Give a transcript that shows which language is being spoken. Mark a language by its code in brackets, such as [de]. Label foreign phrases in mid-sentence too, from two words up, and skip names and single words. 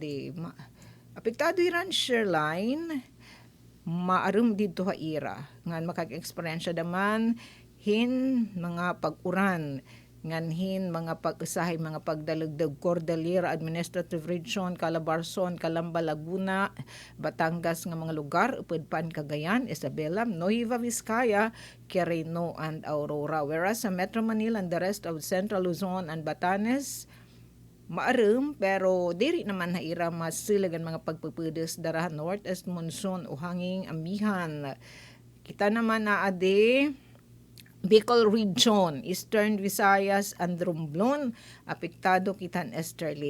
[war] apektado iran shoreline maarum dito ha ira ngan makaka-experience daman hin mga pag-uran nganhin mga pag-usahay mga pagdalugdog Cordillera Administrative Region, Calabarzon, Calamba, Laguna, Batangas nga mga lugar upod pan Cagayan, Isabela, Nueva Vizcaya, Quirino and Aurora. Whereas sa Metro Manila [en] and the rest of Central Luzon and Batanes [war] maarum pero diri naman haira masilagan mga pagpupudes darahan [en] northeast monsoon [war] o [tl] hanging amihan. [war] Kita naman na ade Bicol Region, Eastern Visayas and Romblon, apektado kitan easterly.